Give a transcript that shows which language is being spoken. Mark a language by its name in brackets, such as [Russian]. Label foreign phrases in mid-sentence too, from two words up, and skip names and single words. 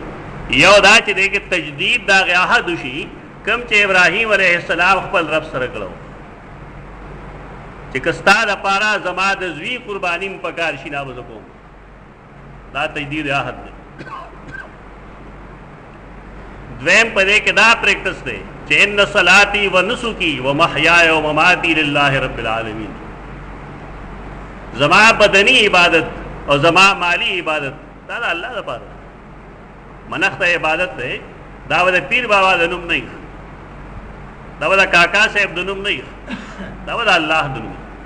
[Pashto] یو دا چې دی کې تجدید د هغې عهد وشي کوم چې ابراهیم [Arabic] علیه السلام [Pashto] خپل رب سره کړی چې که ستا دپاره زما د زوی قرباني م پکار شي دا به زه کوم. دا تجدید عهد دی. دویم په دې کې دا پریکټس دی چې [Arabic] ان صلاتي و نسکی و محیای و مماتی لله رب العالمین. [Pashto] زما بدنی عبادت او زما مالی عبادت دا د الله دپاره. منښت عبادت دی، دا به د پیر بابا د نوم نه، دا به د کاکا صاحب د نوم نه، دا به د الله د نوم.